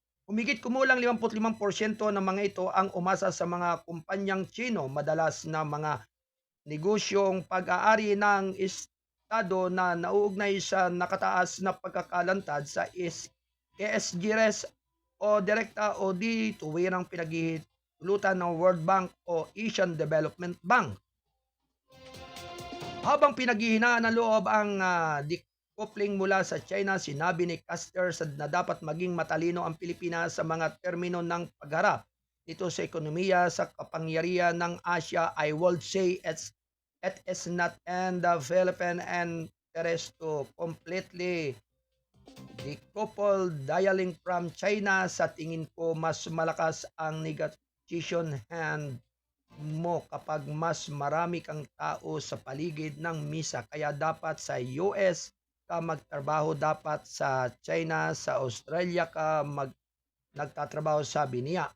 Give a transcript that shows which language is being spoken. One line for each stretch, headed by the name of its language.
Filipino: Humigit kumulang 55% ng mga ito ang umasa sa mga kumpanyang Chino, madalas na mga negosyong pag-aari ng Estado na nauugnay sa nakataas na pagkakalantad sa ESG res o direkta o di tuwirang pinaghihintulutan ng World Bank o Asian Development Bank. Habang pinaghihinaan ng loob ang decoupling mula sa China, sinabi ni Castor na dapat maging matalino ang Pilipinas sa mga termino ng pagharap dito sa ekonomiya sa kapangyarihan ng Asia.
English: I would say it is not in the Philippine interest to completely decouple dialing from China.
Filipino: Sa tingin ko, mas malakas ang
English: negotiation hand
Filipino: mo kapag mas marami kang tao sa paligid ng misa. Kaya dapat sa US ka magtrabaho, dapat sa China, sa Australia ka nagtatrabaho, sabi niya.